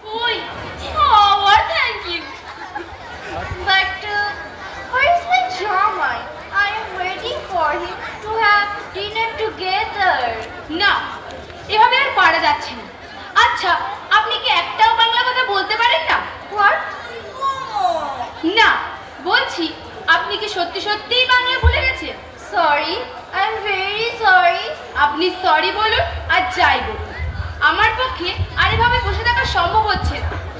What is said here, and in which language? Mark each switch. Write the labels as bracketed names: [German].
[Bangla] ওই, আবার [English] thank you. But where is my Jamai? I am waiting for him to have dinner together. [Bangla] না, এভাবে আর পারা যাচ্ছে না। আচ্ছা, আপনি কি একটাও বাংলা কথা বলতে পারেন না? [English] What? [Bangla] না, বলছি আপনি কি সত্যি সত্যিই বাংলা ভুলে গেছেন? [English] Sorry, I am very sorry. [Bangla] আপনি সরি বলুন আর যাই বলুন, আমার পক্ষে আর এভাবে বসে থাকা সম্ভব হচ্ছে না।